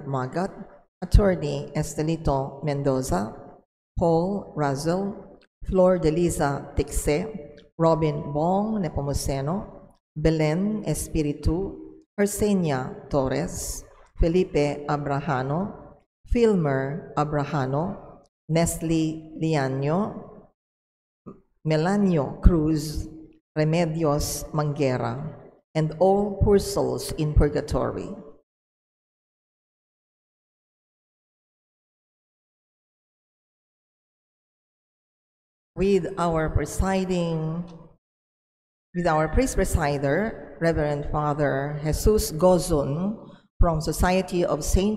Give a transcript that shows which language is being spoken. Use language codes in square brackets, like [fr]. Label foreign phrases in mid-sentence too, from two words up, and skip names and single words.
[en] Magat, Attorney Estelito Mendoza, Paul Razel, Flor de Liza Tixe, Robin Bong Nepomuceno, Belen Espiritu, Arsenia Torres, Felipe Abrahano, Filmer Abrahano, Nestle Liaño, Melanio Cruz, Remedios Manguera, and all poor souls in purgatory. With our priest presider, Reverend Father Jesus Gozun from Society of St.